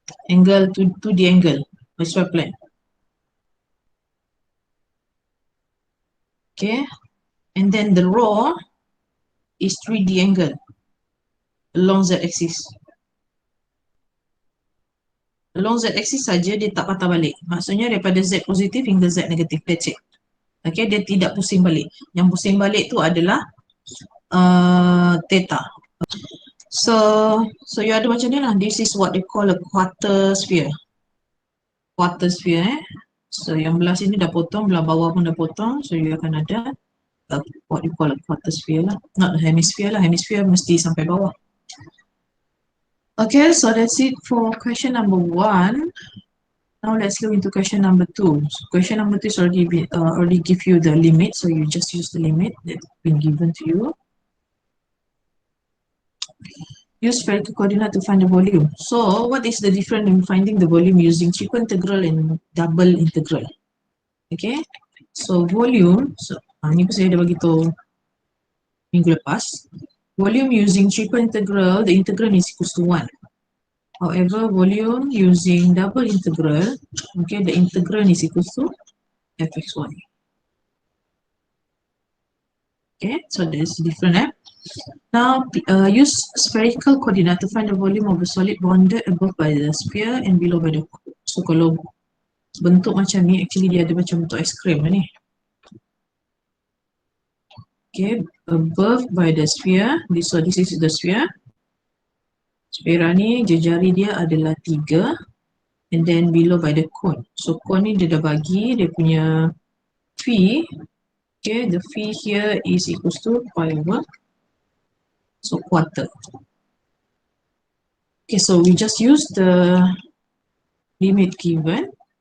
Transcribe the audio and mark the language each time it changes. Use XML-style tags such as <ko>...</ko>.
<en>Angle, 2D angle, xy plane. Okay, and then the rho is 3D angle along z-axis.</en> <ms>Along z-axis saja dia tak patah balik. Maksudnya daripada z positif hingga z negatif.</ms> <en>That's it.</en> <ms>Okay, dia tidak pusing balik. Yang pusing balik tu adalah theta. So you ada macam ni lah.</ms> <en>This is what they call a quarter sphere. Quarter sphere. So</en> <ms>yang belah sini dah potong,</ms> <en>belah bawah pun dah potong. So you</en> <ms>akan ada</ms> <en>what you call a quarter sphere lah. Not a hemisphere lah.</en> <ms>Hemisphere mesti sampai bawah.</ms> <en>Okay, so that's it for question number 1. Now let's go into question number 2. So question number 2 is already give you the limit, so you just use the limit that's been given to you. Use spherical coordinate to find the volume. So what is the difference in finding the volume using triple integral and double integral?</en> <ms>Okay, so volume, so ni pun saya dah bagi tahu minggu lepas.</ms> <en>Volume using triple integral, the integral is equals to 1. However, volume using double integral, okay, the integral is equals to fxy. Okay, so that's different. Now, use spherical coordinate to find the volume of a solid bounded above by the sphere and below by the cube.</en> <ms>So kalau bentuk macam ni, actually dia ada macam bentuk ice cream ni.</ms> <en>Okay, above by the sphere. So this is the sphere.</en> <ms>Sphera ni jejari dia adalah 3.</ms> <en>And then below by the cone. So cone ni</en> <ms>dia dah bagi dia punya</ms> <en>phi. Okay, the phi here is equals to pi over. So quarter. Okay, so we just use the limit given.</en>